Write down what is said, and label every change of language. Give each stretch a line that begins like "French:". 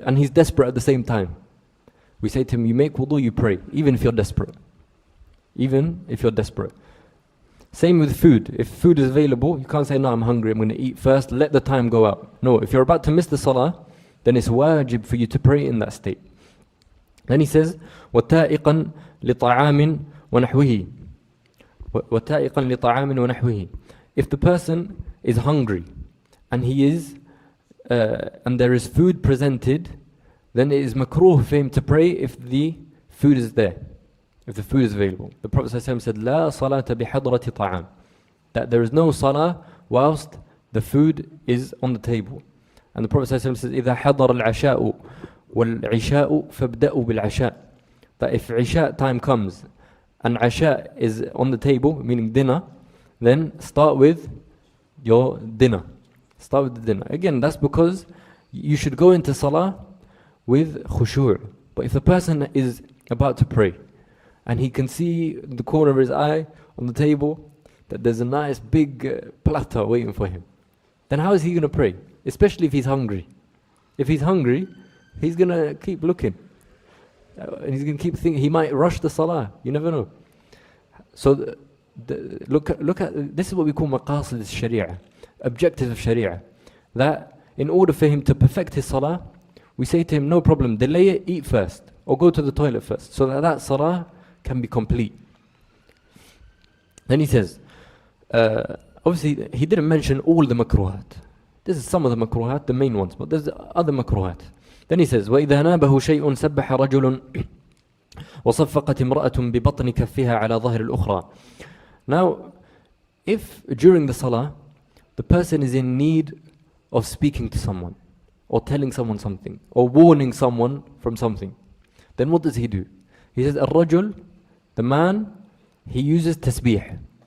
English: And he's desperate at the same time. We say to him, you make wudu, you pray, even if you're desperate. Even if you're desperate. Same with food. If food is available, you can't say, no, I'm hungry, I'm going to eat first, let the time go out. No, if you're about to miss the salah, then it's wajib for you to pray in that state. Then he says,
Arabic: وَتَائِقًا لِطَعَامٍ وَنَحْوِهِ وَتَائِقًا لِطَعَامٍ وَنَحْوِهِ.
English: If the person is hungry and and there is food presented, then it is makruh for him to pray if the food is there, if the food is available. The Prophet ﷺ said,
Arabic: لَا صَلَاةَ بِحَضْرَةِ طَعَامٍ,
English: that there is no salah whilst the food is on the table. And the Prophet ﷺ says,
Arabic: إِذَا حَضَرَ الْعَشَاءُ وَالْعِشَاءُ فَابْدَأُوا بِالْعَشَاءِ.
English: That if Isha time comes and Isha is on the table, meaning dinner, then start with your dinner. Start with the dinner. Again, that's because you should go into salah with khushu'. But if the person is about to pray and he can see the corner of his eye on the table that there's a nice big platter waiting for him, then how is he going to pray? Especially if he's hungry. If he's hungry, he's going to keep looking. And he's going to keep thinking, he might rush the salah. You never know. So look at this is what we call maqasid al-sharia, objectives of sharia. That in order for him to perfect his salah, we say to him, no problem, delay it, eat first, or go to the toilet first, so that salah can be complete. Then he says, obviously he didn't mention all the makruhat. This is some of the makruhat, the main ones, but there's other makruhat. Then he says,
Arabic: وَإِذَا نَابَهُ شَيْءٌ سَبَّحَ رَجُلٌ وَصَفَّقَتِ امْرَأَةٌ بِبَطْنِ كَفِّهَا عَلَى ظَهْرِ الْأُخْرَى.
English: Now, if during the salah, the person is in need of speaking to someone, or telling someone something, or warning someone from something, then what does he do? He says, الرجل, the man, he uses tasbih.